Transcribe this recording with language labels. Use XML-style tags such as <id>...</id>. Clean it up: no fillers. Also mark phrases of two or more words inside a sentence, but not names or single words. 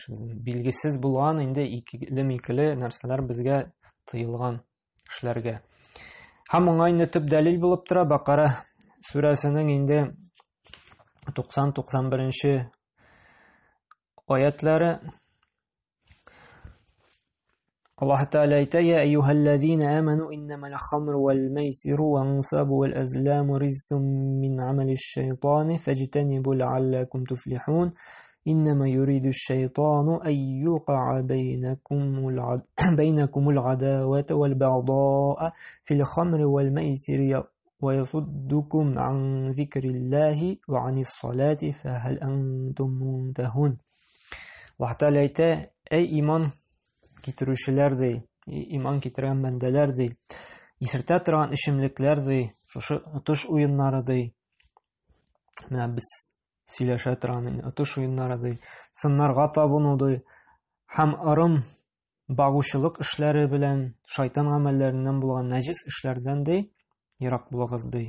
<tt>Билгесез булган инде икеле нәрсәләр безгә тыелган эшләргә. Һәм моңа инде төп дәлил булып тора Бакара сүрәсенең инде 90-91 аятлары.</tt> <ar>الله تعالى يا أيها الذين آمنوا إنما الخمر والميسر والأنصاب والأزلام رجس من عمل الشيطان فاجتنبوا لعلكم تفلحون إنما يريد الشيطان أن يوقع بينكم العداوة والبغضاء في الخمر والميسر ويصدكم عن ذكر الله وعن الصلاة فهل أنتم منتهون. الله تعالى أي إيمان</ar> <tt>китерүчеләр ди, иман китергән бәндәләр ди, исертә торган эчемлекләр ди, шушы отыш уеннары ди. Менә без сөйләшә торган отыш уеннары ди, сыннарга табыну ди, һәм ырым багучылык эшләре белән шайтан гамәлләреннән булган нәҗис эшләрдән ди, ерак булыгыз ди.</tt>